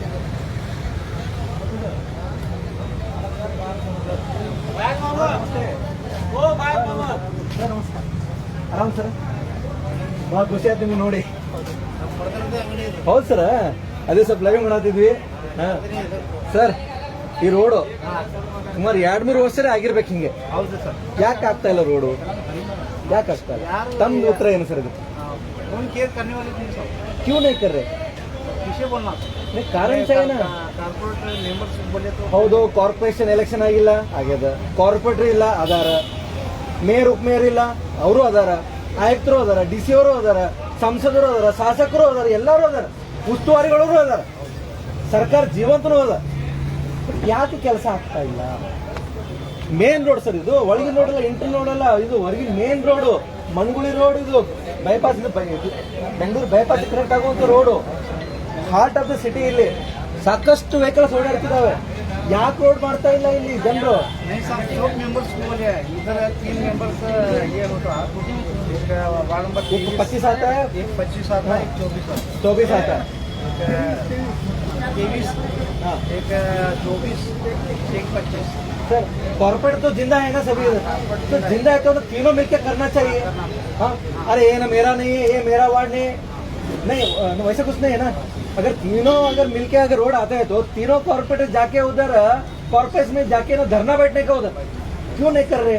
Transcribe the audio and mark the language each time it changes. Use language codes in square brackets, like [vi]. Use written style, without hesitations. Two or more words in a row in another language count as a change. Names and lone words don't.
[kn] ಆರಾಮ್ ಸರ್ ಭಾಳ ಖುಷಿ ಆಯ್ತು ನಿಮ್ಗೆ ನೋಡಿ ಹೌದು ಸರ್ ಅದೇ ಸ್ವಲ್ಪ ಲೈವ್ ಮಾಡತ್ತಿದ್ವಿ ಹಾಂ ಸರ್ ಈ ರೋಡು ಸುಮಾರು 2-3 ವರ್ಷನೇ ಆಗಿರ್ಬೇಕು ಹಿಂಗೆ ಹೌದು ಸರ್ ಯಾಕೆ ಆಗ್ತಾ ಇಲ್ಲ ರೋಡು ಯಾಕೆ ಆಗ್ತಾ ಇಲ್ಲ ತಮ್ಮ ಉತ್ತರ ಏನು ಸರ್ ಇದು [hi] कौन केयर करने वाले थे सब क्यों नहीं कर रहे किसे बोलना नहीं कारण चाहिए ना [en] corporator members [hi] बोले तो [kn] ಹೌದು [en] corporation election [kn] ಆಗಿಲ್ಲ ಆಗ್ಯದ ಕಾರ್ಪೊರೇಟರ್ ಇಲ್ಲ ಅದಾರ ಮೇಯರ್ ಉಪಮೇಯರ್ ಇಲ್ಲ ಅವರು ಅದಾರ ಆಯುಕ್ತರು ಅದಾರ DC ಅವರು ಅದಾರ ಸಂಸದರು ಅದಾರ ಶಾಸಕರು ಅದಾರ ಎಲ್ಲರೂ ಅದಾರ ಉಸ್ತುವಾರಿಗಳು ಅದಾರ ಸರ್ಕಾರ ಜೀವಂತನೂ ಅದ ಯಾಕೆ ಕೆಲಸ ಆಗ್ತಾ ಇಲ್ಲ [en] main road [kn] ಸರ್ ಇದು ಒಳಗಿನ ರೋಡ್ ಅಲ್ಲ [en] inter road [kn] ಅಲ್ಲ ಇದು ಹೊರಗಿನ [en] main road [kn] ಮಣಗುಳಿ ರೋಡ್ ಇದು ಬೈಪಾಸ್ ಬೆಂಗಳೂರು ಬೈಪಾಸ್ ಕನೆಕ್ಟ್ ಆಗುವಂತ ರೋಡು [en] heart of the city [kn] ಇಲ್ಲಿ ಸಾಕಷ್ಟು ವೆಹಿಕಲ್ಸ್ ಓಡಾಡ್ತಿದಾವೆ ಯಾಕೆ ರೋಡ್ ಮಾಡ್ತಾ ಇಲ್ಲ ಇಲ್ಲಿ ಜನರು [hi] नहीं साहब सब मेंबर्स को बोले इधर 3 मेंबर्स ये होता एक वार्ड नंबर 25 आता है एक 25 आता है एक 24 आता 24 आता है है 23 हाँ एक 24 एक 25 सर कॉर्पोरेट तो जिंदा है ना सभी तो जिंदा है तो तीनों मिलकर करना चाहिए हाँ अरे ये ना मेरा नहीं है ये मेरा वार्ड नहीं है नहीं वैसा कुछ नहीं है ना अगर तीनों अगर मिलके अगर रोड आते हैं तो तीनों कॉर्पोरेटर जाके उधर कॉर्पोरेशन में जाके ना धरना बैठने का उधर क्यों नहीं कर रहे